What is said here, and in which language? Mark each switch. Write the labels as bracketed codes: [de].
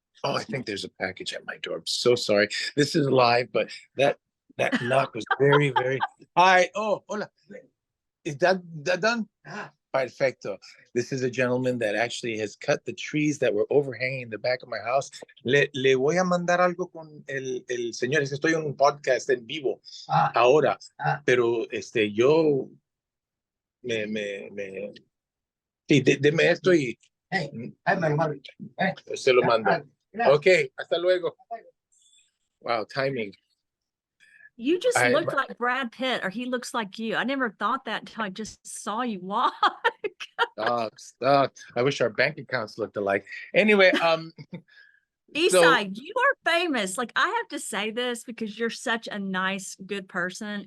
[en] Oh, I think there's a package at my door. I'm so sorry. This is live, but that knock was very, very. Hi. Oh, hola. Is that done? Perfecto. This is a gentleman that actually has cut the trees that were overhanging the back of my house. [es] Le voy a mandar algo con el señor. Estoy en un podcast en vivo ahora, pero yo me sí, deme esto y se lo mando. Ok, hasta luego. [en] Wow, timing. You just look like Brad Pitt, or he looks like you. I never thought that until I just saw you walk. Stop. I wish our bank accounts looked alike. Anyway, Esai, you are famous. Like, I have to say this because you're such a nice, good person.